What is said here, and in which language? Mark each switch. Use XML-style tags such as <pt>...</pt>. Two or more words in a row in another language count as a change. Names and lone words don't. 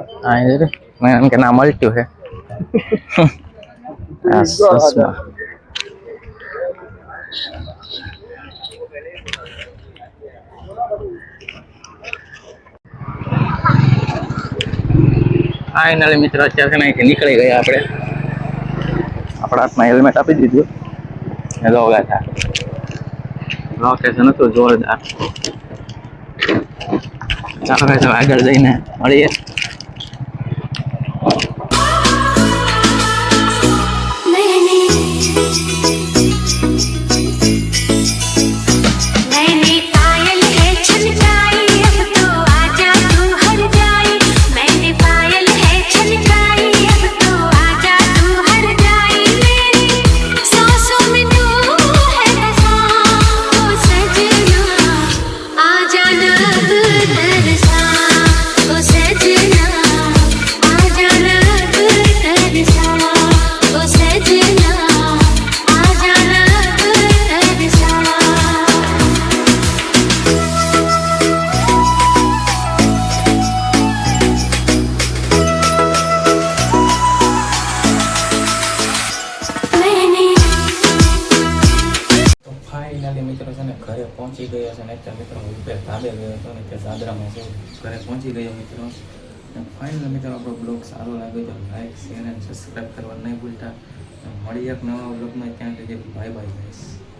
<gu>હા એ રે મેં એમ કે ના મળ્યું છે આ સસમા ફાઇનલી મિત્રો અત્યારે છે ને અહીંથી નીકળી ગયા આપણે આપણા હાથમાં હેલ્મેટ આપી દીધું હેલો ગયા લોકેશન હતું જોરદાર ચાલો ભાઈ તો આગળ જઈને મળીએ</gu> <hi>मैंने पायल है छनकाई अब तो आजा तू हर जाए मैंने पायल है छनकाई अब तो आजा तू हर जाए मेरी सांसों में तू है बसा ओ सजना आजा ना तरसा ओ सजना आजा ना तरसा ओ सजना आजा ना तरसा</hi> <gu>તો ફાઇનલી મિત્રો છે ને ઘરે પહોંચી ગયા છે ને અત્યારે મિત્રો હું ઉપર ધાબે ગયો હતો ને ત્યાં દાદરામાં છું ઘરે પહોંચી ગયો મિત્રો ફાઇનલી મિત્રો આપણો બ્લોગ સારો લાગ્યો તો લાઈક શેર અને સબસ્ક્રાઈબ કરવા નહીં ભૂલતા મળી એક નવા બ્લોગમાં ત્યાં સુધી</gu> <en>bye bye guys</en>